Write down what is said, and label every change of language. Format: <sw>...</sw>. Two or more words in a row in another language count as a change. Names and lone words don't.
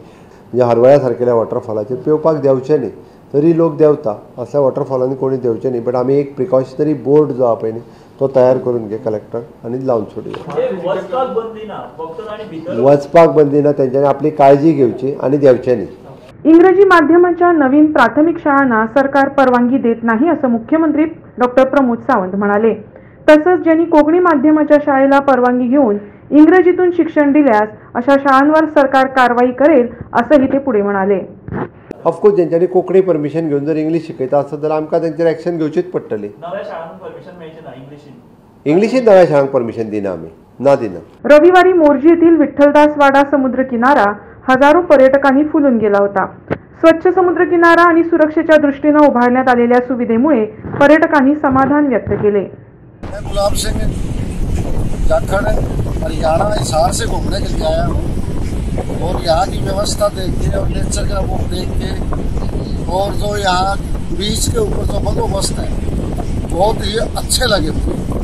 <kok>म्हणजे हरवळ्या सारकेल्या वॉटरफॉलाचेर पेवपाक देंवचें न्ही, तरी लोक देंवता, असल्या वॉटरफॉलांनी कोणी देंवचें न्ही, बट आमी एक</kok> <en>precautionary board</en> <kok>जो आहा पळय न्ही तो तयार करून घे कलेक्टर आनी लावन सोडया। वचपाक बंदी ना, तेंच्यांनी आपली काळजी घेवची आनी देंवचें न्ही।</kok> <mr>इंग्रजी माध्यमाच्या नवीन प्राथमिक शाळांना सरकार परवानगी देत नाही असं मुख्यमंत्री डॉक्टर प्रमोद सावंत म्हणाले। तसंच ज्यांनी कोकणी माध्यमाच्या शाळेला परवानगी घेऊन इंग्रजीतून शिक्षण दिल्यास अशा शाळांवर सरकार कारवाई करेल असंही ते पुढे म्हणाले।</mr> <en>of course</en> <kok>ज्यांच्यानी कोंकणी परमिशन घेवन जर इंग्लीश शिकयता आसत जाल्यार आमकां तेंचेर एक्शन घेवचीच पडटली। नव्या शाळांक परमिशन मेळची ना इंग्लिशीन नव्या शाळांक परमिशन दिना आमी, ना दिना।</kok> <mr>रविवारी मोर्जी येथील विठ्ठलदास वाडा समुद्र किनारा हजारो पर्यटकांनी फुलून गेला होता। स्वच्छ समुद्र किनारा आणि सुरक्षेच्या दृष्टीने उभारण्यात आलेल्या सुविधेमुळे पर्यटकांनी समाधान व्यक्त केले।</mr> <hi>मैं गुलाब सिंह जाखड़ हरियाणा हिसार से घूमने के लिए आया हूँ और यहाँ की व्यवस्था देख के और नेचर का वो देख के और जो यहाँ बीच के ऊपर जो बंदोबस्त है बहुत ही अच्छे लगे मुझे।</hi>